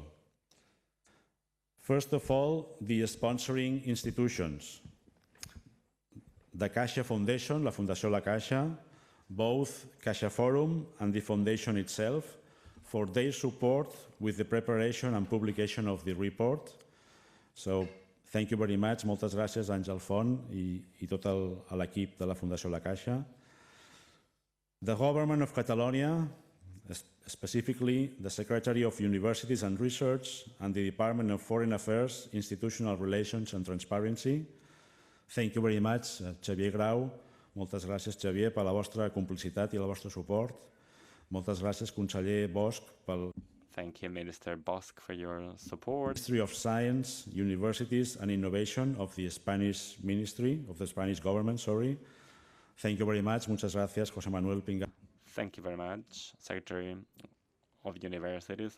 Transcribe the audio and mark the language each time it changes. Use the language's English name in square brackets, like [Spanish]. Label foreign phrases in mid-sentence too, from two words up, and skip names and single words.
[English] First of all, the sponsoring institutions. The Caixa Foundation, la Fundació La Caixa, both Caixa Forum and the Foundation itself, for their support with the preparation and publication of the report. So, thank you very much. [Catalan] Moltes gràcies, Àngel Font i tot l'equip de la Fundació La Caixa. [English] The Government of Catalonia, specifically the Secretary of Universities and Research and the Department of Foreign Affairs, Institutional Relations and Transparency. Thank you very much, Xavier Grau. [Catalan] Moltes gràcies, Xavier, per la vostra complicitat i el vostre suport. Moltes gràcies, conseller Bosch, pel... [English] Thank you, Minister Bosch, for your support. Ministry of Science, Universities and Innovation of the Spanish Ministry, of the Spanish government, sorry. Thank you very much. [Spanish] Muchas gracias, José Manuel Pinga. [English] Thank you very much, Secretary of Universities.